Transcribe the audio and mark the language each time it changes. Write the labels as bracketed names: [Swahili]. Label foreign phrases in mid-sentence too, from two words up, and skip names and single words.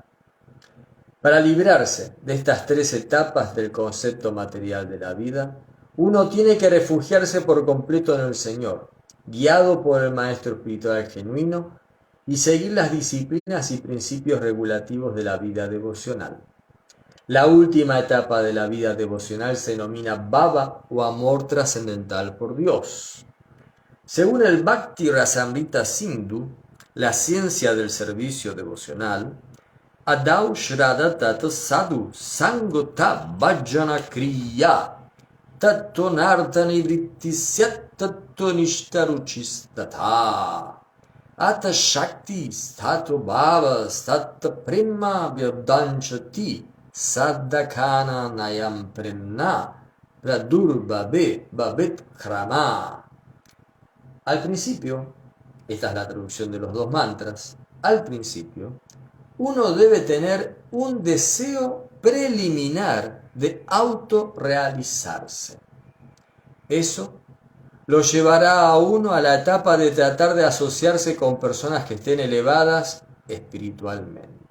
[Spanish] Para librarse de estas tres etapas del concepto material de la vida, uno tiene que refugiarse por completo en el Señor, guiado por el Maestro Espiritual genuino, y seguir las disciplinas y principios regulativos de la vida devocional. La última etapa de la vida devocional se denomina Bhava o amor trascendental por Dios. Según el Bhakti Rasamrita Sindhu, la ciencia del servicio devocional, [Sanskrit] आदौ श्रद्धा ततः साधु सङ्गोऽथ भजन क्रिया ततोऽ नर्थ निवृत्तिः स्यात् ततो निष्ठा रुचिस्ततः अथ आसक्तिः ततो भावः ततः प्रेमा अभ्युदञ्चति साधकानाम् अयं प्रेम्णः प्रादुर्भावे भवेत् क्रमः. [Spanish] Al principio, esta es la traducción de los dos mantras, al principio, uno debe tener un deseo preliminar de autorrealizarse. Eso lo llevará a uno a la etapa de tratar de asociarse con personas que estén elevadas espiritualmente.